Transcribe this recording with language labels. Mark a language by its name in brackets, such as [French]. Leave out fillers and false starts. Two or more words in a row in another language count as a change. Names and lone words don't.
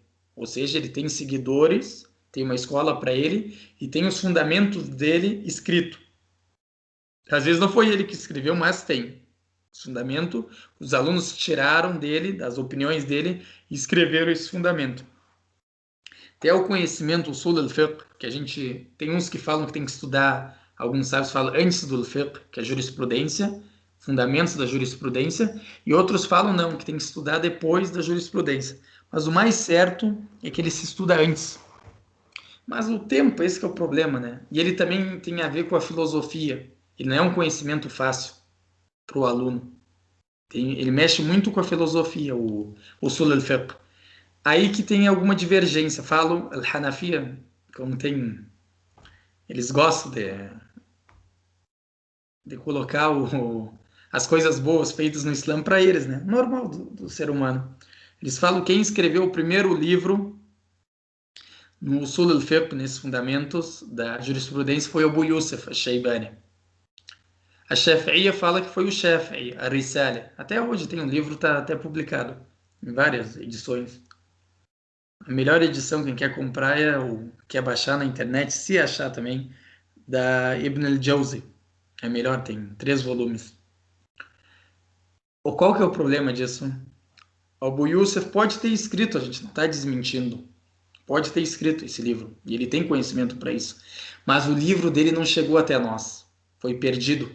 [Portuguese] Ou seja, ele tem seguidores, tem uma escola para ele e tem os fundamentos dele escrito. Às vezes não foi ele que escreveu, mas tem. Os fundamentos, os alunos tiraram dele, das opiniões dele, e escreveram esse fundamento. Até o conhecimento, o [Arabic] أصول الفقه, [Portuguese] que a gente tem uns que falam que tem que estudar, alguns sábios falam antes do fiqh, que é a jurisprudência, fundamentos da jurisprudência, e outros falam não, que tem que estudar depois da jurisprudência. Mas o mais certo é que ele se estuda antes. Mas o tempo, esse que é o problema, né? E ele também tem a ver com a filosofia. Ele não é um conhecimento fácil para o aluno. Ele mexe muito com a filosofia, o [Arabic] أصول الفقه. [Portuguese] Aí que tem alguma divergência. Falam, al-Hanafiya, como tem. Eles gostam de colocar as coisas boas feitas no Islã para eles, né? Normal do ser humano. Eles falam que quem escreveu o primeiro livro no [Arabic] أصول الفقه, [Portuguese] nesses fundamentos da jurisprudência, foi Abu Yusuf al-Shaybani. A Shafi'iyya fala que foi o Shafi'i, a Risala. Até hoje tem um livro, está até publicado em várias edições. A melhor edição, quem quer comprar quer baixar na internet, se achar também, da Ibn al-Jawzi. É melhor, tem 3 volumes. Qual que é o problema disso? O Abu Yusuf pode ter escrito, a gente não está desmentindo. pode ter escrito esse livro, e ele tem conhecimento para isso, mas o livro dele não chegou até nós, foi perdido.